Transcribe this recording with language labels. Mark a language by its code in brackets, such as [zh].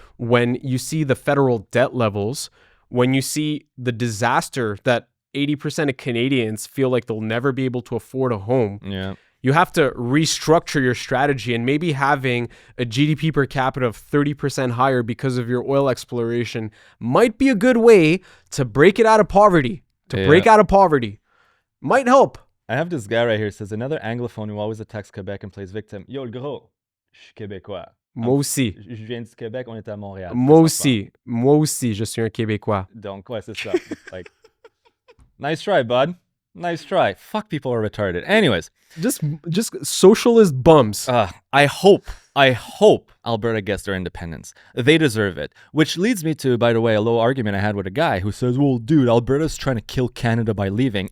[en] When you see the federal debt levels, when you see the disaster that 80% of Canadians feel like they'll never be able to afford a home, you have to restructure your strategy, and maybe having a GDP per capita of 30% higher because of your oil exploration might be a good way to break it out of poverty, break out of poverty. Might help. I have this guy right here, says another anglophone who always attacks Quebec and plays victim. [fr] Yo, le gros, je suis québécois. Moi aussi. Je viens du Québec, on est à Montréal. Moi aussi, je suis un Québécois. Donc, ouais, c'est ça. [en] Like, nice try, bud. Nice try. Fuck, people are retarded. Anyways. Just socialist bums. I hope Alberta gets their independence. They deserve it. Which leads me to, by the way, a little argument I had with a guy who says, well, dude, Alberta's trying to kill Canada by leaving.